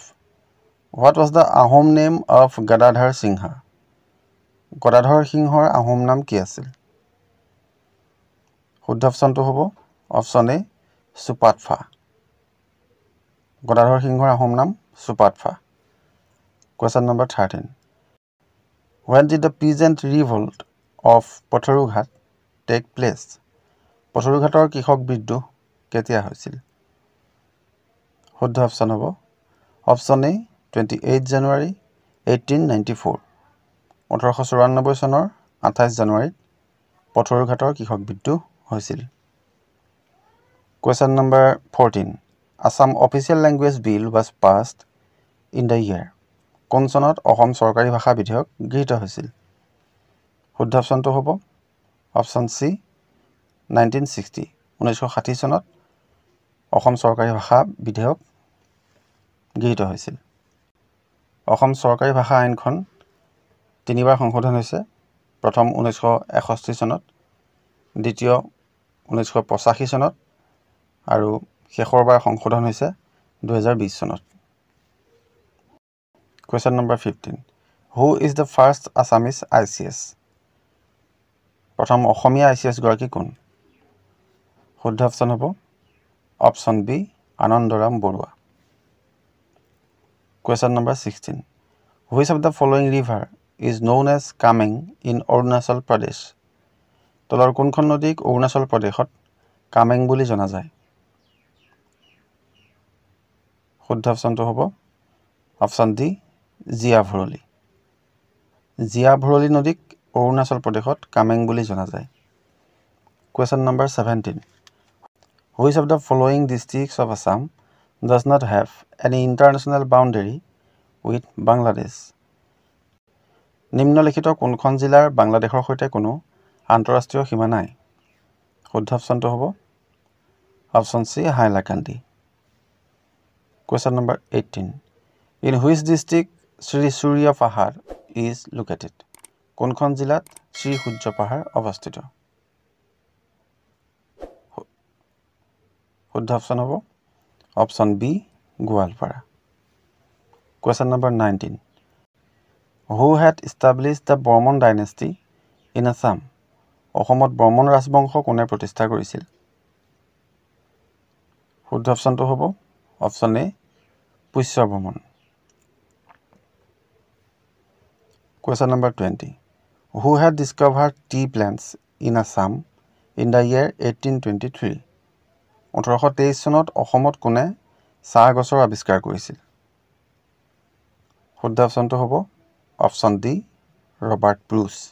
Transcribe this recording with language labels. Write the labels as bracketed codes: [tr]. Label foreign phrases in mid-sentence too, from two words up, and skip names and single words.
[en] What was the Ahom name of Gadadhar Singha? [as] গদাধৰ সিংহৰ আহোম নাম কি আছিল? শুদ্ধ অপশ্যনটো হ'ব অপশ্যন এ সুপাতফা। গদাধৰ সিংহৰ আহোম নাম সুপাতফা। [en] Question number 13. When did the peasant revolt of Patharughat take place? [as] পথৰুঘাটৰ কৃষক বিদ্ৰোহ কেতিয়া হৈছিল? শুদ্ধ অপশ্যন হ'ব অপশ্যন এ 28 জানুৱাৰী 1894। 1894 চনৰ 28 জানুৱাৰীত পথৰুঘাটৰ কৃষক বিদ্ৰোহ হৈছিল। [en] Question number 14. Assam official language bill was passed in the year. [as] কোন চনত অসম চৰকাৰী ভাষা বিধেয়ক গৃহীত হৈছিল? শুদ্ধ অপশ্যনটো হ'ব অপশ্যন সি 1960। 1960 চনত অসম চৰকাৰী ভাষা বিধেয়ক গৃহীত হৈছিল। অসম চৰকাৰী ভাষা আইনখন তিনিবাৰ সংশোধন হৈছে প্ৰথম 1961 চনত দ্বিতীয় 1985 চনত আৰু শেষৰবাৰ সংশোধন হৈছে 2020 চনত [en] Question number 15 Who is the first Assamese ICS [as] প্ৰথম অসমীয়া ICS গৰাকী কোন শুদ্ধ অপচন হ'ব অপচন বি আনন্দৰাম বৰুৱা [en] Question number 16 Which of the following river is known as Kameng in Arunachal Pradesh [as] তলৰ কোনখন নদীক অৰুণাচল প্ৰদেশত কামেং বুলি জনা যায় শুদ্ধ অপচনটো হ'ব অপচন ডি জিয়া ভৰলী নদীক অৰুণাচল প্ৰদেশত কামেং বুলি জনা যায় [en] Question number 17 Which of the following districts of Assam does not have any international boundary with Bangladesh [as] নিম্নলিখিত কোনখন জিলাৰ বাংলাদেশৰ সৈতে কোনো আন্তঃৰাষ্ট্ৰীয় সীমা নাই শুদ্ধ অপচনটো হ'ব অপচন সি হাইলাকান্দি [en] Question number 18 In which district Sri Surya Pahar is located [as] কোনখন জিলাত শ্ৰী সূৰ্য পাহাৰ অৱস্থিত শুদ্ধ অপচন হ'ব অপচন বি গোৱালপাৰা [en] Question number 19 Who had established the Bormon dynasty in Assam [as] অসমত বৰ্মন ৰাজবংশ কোনে প্ৰতিষ্ঠা কৰিছিল শুদ্ধ অপচনটো হ'ব অপচন এ পুষ্য বৰ্মন [en] Question number 20 Who had discovered tea plants in Assam in the year [as] 1823 1823 চনত অসমত কোনে চাহ গছৰ আৱিষ্কাৰ কৰিছিল শুদ্ধ অপচনটো হ'ব অপচন ডি ৰবাৰ্ট ব্ৰুচ